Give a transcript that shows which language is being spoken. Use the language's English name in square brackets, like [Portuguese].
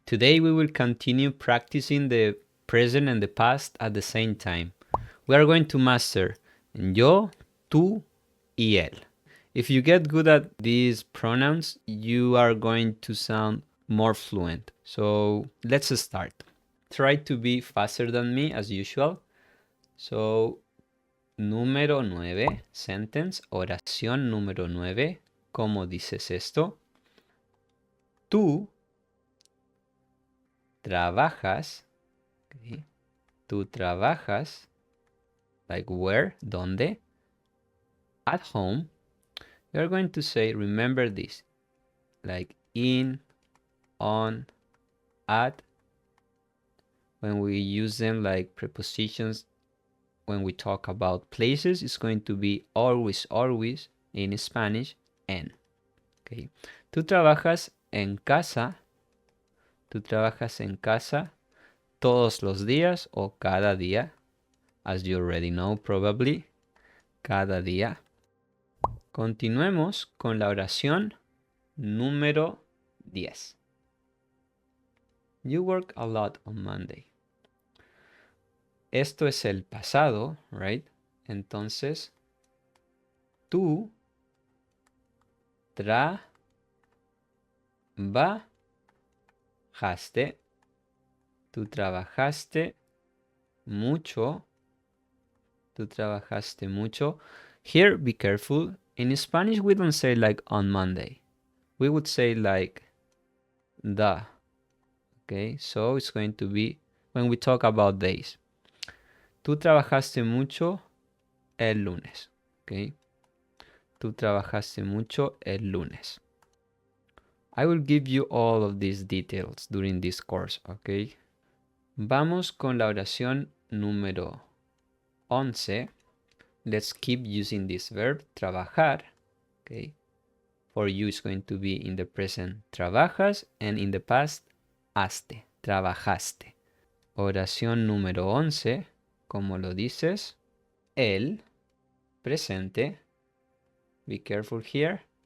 [English] Today we will continue practicing the present and the past at the same time. We are going to master yo, tú, y él. If you get good at these pronouns, you are going to sound more fluent. So let's start. Try to be faster than me as usual. [Spanish] So, número 9, sentence, oración número 9. ¿Cómo dices esto? Tú trabajas, okay. Tú trabajas, like where, ¿dónde? [English] At home. You're going to say, remember this, like in, on, at. When we use them like prepositions, when we talk about places, it's going to be always, always, in Spanish, en. [Spanish] Okay. Tú trabajas en casa. Tú trabajas en casa todos los días o cada día. [English] As you already know, probably. [Spanish] Cada día. Continuemos con la oración número 10. [English] You work a lot on Monday. [Spanish] Esto es el pasado, [English] right? [Spanish] Entonces, tú trabajaste. Tú trabajaste mucho. Tú trabajaste mucho. [English] Here, be careful. In Spanish, we don't say like on Monday. We would say like the. Okay, so it's going to be when we talk about days. [Spanish] Tú trabajaste mucho el lunes. Okay. Tú trabajaste mucho el lunes. [English] I will give you all of these details during this course, okay? [Spanish] Vamos con la oración número 11. [English] Let's keep using this verb, trabajar, okay? For you, it's going to be in the present, trabajas, and in the past, haste, trabajaste. [Spanish] Oración número 11, ¿cómo lo dices? Él, presente, [English] be careful here.